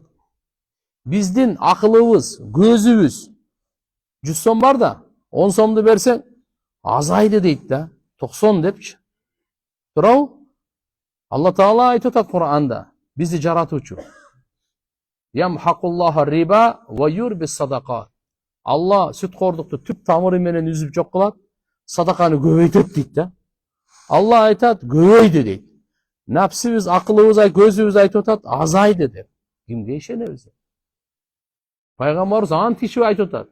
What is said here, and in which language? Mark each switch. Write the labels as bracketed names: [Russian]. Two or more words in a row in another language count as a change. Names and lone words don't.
[Kyrgyz] Биздин акылыбыз, көзүбүз 100 сом бар да, 10 сомду берсең азайды дейт да, 90 депчи. Туурабы? Алла Таала айтып атат Кур'анда, бизди жаратуучу. [Arabic] يمحق الله الربا ويربي الصدقات. [Kyrgyz] Алла сүткордукту түп тамыры менен үзүп жок кылат, садаканы көбөйтөт дейт да. Алла айтат, көбөйдү дейт. Напсыбыз, акылыбыз, көзүбүз айтып атат, азайды деп. Кимге ишенебиз? Пайгамбарыбыз ант ишип айтып атат.